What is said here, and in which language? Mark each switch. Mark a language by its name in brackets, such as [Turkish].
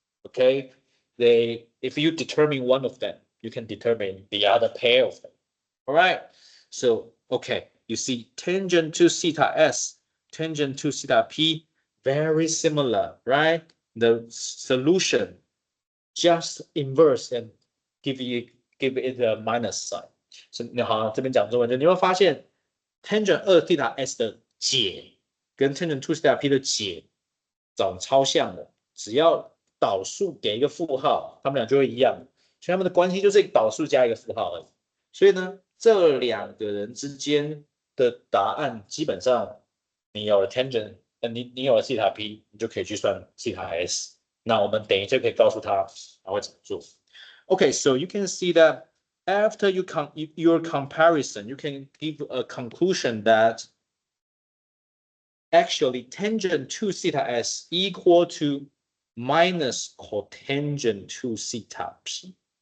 [English] Okay, if you determine one of them, you can determine the other pair of them. All right. So, okay, you see tangent to theta s, tangent to theta p, very similar, right? The solution just inverse and give it a minus sign. [Chinese] So, 好，这边讲中文，你会发现 tangent 2 theta s 的解跟 tangent 2 theta p 的解长超像的，只要导数给一个负号，它们俩就会一样，所以它们的关系就是导数加一个负号而已。所以呢，这两个人之间的答案基本上，你有了 tangent，你有了 theta p， 你就可以去算 theta s。那我们等一下可以告诉他会怎么做。 [English] Okay, so you can see that after your comparison, you can give a conclusion that actually tangent to theta s equal to minus cotangent to theta p.